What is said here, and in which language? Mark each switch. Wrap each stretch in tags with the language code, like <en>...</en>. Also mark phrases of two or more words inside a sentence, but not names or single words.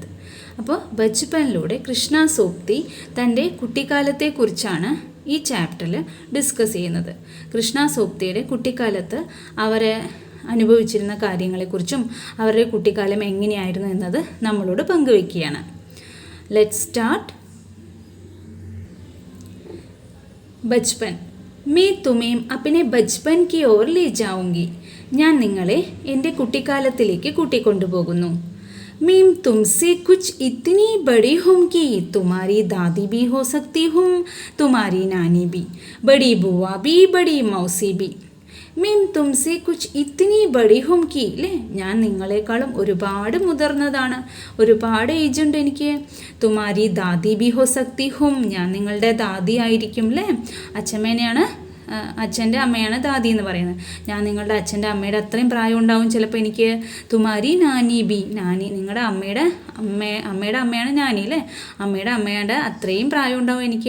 <ml>അപ്പോൾ ബച്ചുപ്പനിലൂടെ കൃഷ്ണ സോപ്തി തൻ്റെ കുട്ടിക്കാലത്തെക്കുറിച്ചാണ് ഈ ചാപ്റ്ററിൽ ഡിസ്കസ് ചെയ്യുന്നത്. കൃഷ്ണ സോപ്തിയുടെ കുട്ടിക്കാലത്ത് അവരെ അനുഭവിച്ചിരുന്ന കാര്യങ്ങളെക്കുറിച്ചും അവരുടെ കുട്ടിക്കാലം എങ്ങനെയായിരുന്നു എന്നത് നമ്മളോട് പങ്കുവയ്ക്കുകയാണ്.</ml> <en>let's start. ബച്പൻ.</en> <hi>मैं तुम्हें अपने बचपन की ओर ले जाऊंगी.</hi> <ml>ഞാൻ നിങ്ങളെ എൻ്റെ കുട്ടിക്കാലത്തിലേക്ക് കൂട്ടിക്കൊണ്ടുപോകുന്നു.</ml> <hi>मैं तुमसे कुछ इतनी बड़ी हूँ कि तुम्हारी दादी भी हो सकती हूँ, तुम्हारी नानी भी, बड़ी बुआ भी, बड़ी मौसी भी. मैं तुमसे कुछ इतनी बड़ी हूँ कि</hi> <ml>അല്ലേ, ഞാൻ നിങ്ങളെക്കാളും ഒരുപാട് മുതിർന്നതാണ്, ഒരുപാട് ഏജ് ഉണ്ട് എനിക്ക്.</ml> <hi>तुम्हारी दादी भी हो सकती हूँ,</hi> <ml>ഞാൻ നിങ്ങളുടെ ദാദി ആയിരിക്കും അല്ലേ. അച്ഛമ്മേനെയാണ്, അച്ഛൻ്റെ അമ്മയാണ് ദാദി എന്ന് പറയുന്നത്. ഞാൻ നിങ്ങളുടെ അച്ഛൻ്റെ അമ്മയുടെ അത്രയും പ്രായം ഉണ്ടാവും ചിലപ്പോൾ എനിക്ക്.</ml> <hi>तुम्हारी नानी भी,</hi> <ml>നാനി നിങ്ങളുടെ അമ്മയുടെ അമ്മയാണ് നാനി അല്ലേ, അമ്മയുടെ അമ്മയുടെ അത്രയും പ്രായം ഉണ്ടാവും എനിക്ക്.</ml>